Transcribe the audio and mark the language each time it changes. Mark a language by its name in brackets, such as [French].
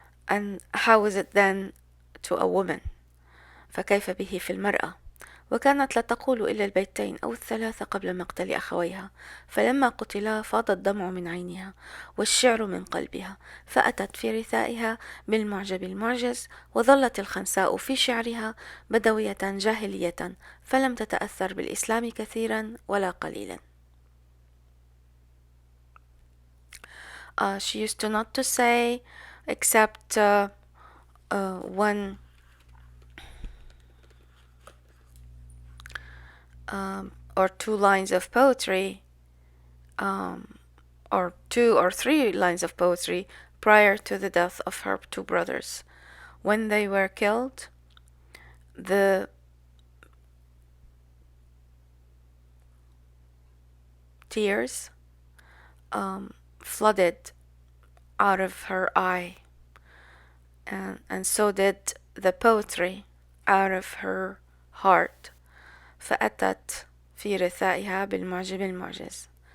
[English] And how is it then to a woman? [Arabic] فكيف به في المرأة؟ وكانت لا تقول إلا البيتين أو الثلاثة قبل مقتل أخويها، فلما قتلا فاض الدمع من عينها والشعر من قلبها، فأتت في رثائها بالمعجب المعجز، وظلت الخنساء في شعرها بدوية جاهلية، فلم تتأثر بالإسلام كثيرا ولا قليلا. [English] She used to not to say except one or two lines of poetry, or two or three lines of poetry prior to the death of her two brothers. When they were killed, the tears flooded out of her eye, and so did the poetry out of her heart. [Arabic] فأتت في رثائها بالمعجب المعجز.